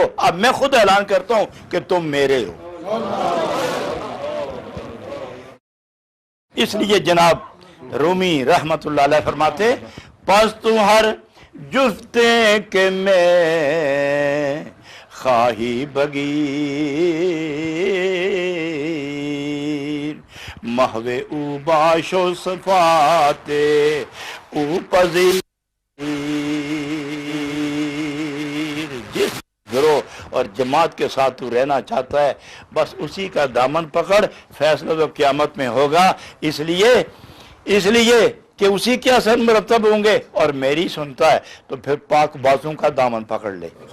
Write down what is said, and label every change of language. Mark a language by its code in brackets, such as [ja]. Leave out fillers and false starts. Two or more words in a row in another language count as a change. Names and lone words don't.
[ur] اب میں خود اعلان کرتا ہوں کہ تم میرے ہو۔ اس لیے جناب رومی رحمت اللہ علیہ فرماتے [fa] پس تو ہر جفتے کے میں خواہی بگیر محو او باش و صفات او پذیر۔ [ur] جس گروہ اور جماعت کے ساتھ تو رہنا چاہتا ہے بس اسی کا دامن پکڑ، فیصلہ تو قیامت میں ہوگا۔ اس لیے کہ اسی کے اثر مرتب ہوں گے اور میری سنتا ہے تو پھر پاک بازوں کا دامن پکڑ لے۔